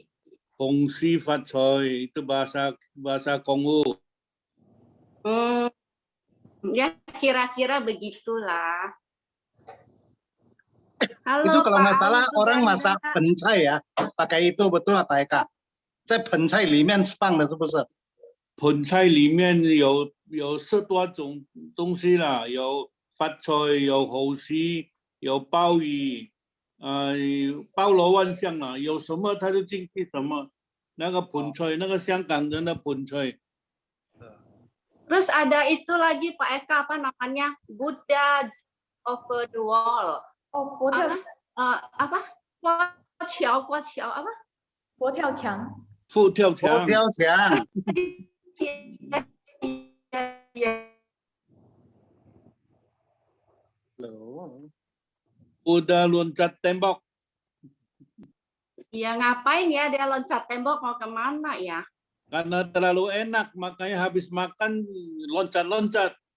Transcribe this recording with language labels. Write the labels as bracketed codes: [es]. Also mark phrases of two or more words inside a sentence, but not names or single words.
[id] Hongsi Fat Choy itu bahasa Kongo. Ya kira-kira begitulah. Halo, Itu kalau nggak Pak salah Alu orang Suganda. masak pencai ya, pakai itu betul apa Eka? [zh] 在盆菜里面放的是不是？盆菜里面有10多种东西啦，有发菜，有猴西，有鲍鱼，包罗万象啦，有什么它就进去什么。那个盆菜，那个香港人的盆菜。 [id] Terus ada itu lagi Pak Eka apa namanya? [en] Buddha over the wall. [id] Oh, apa? Gua Qiao apa? [zh] 佛跳墙。佛跳墙。佛跳墙。 [id] Udah loncat tembok. Ya ngapain ya dia loncat tembok mau kemana ya? Karena terlalu enak, makanya habis makan loncat-loncat.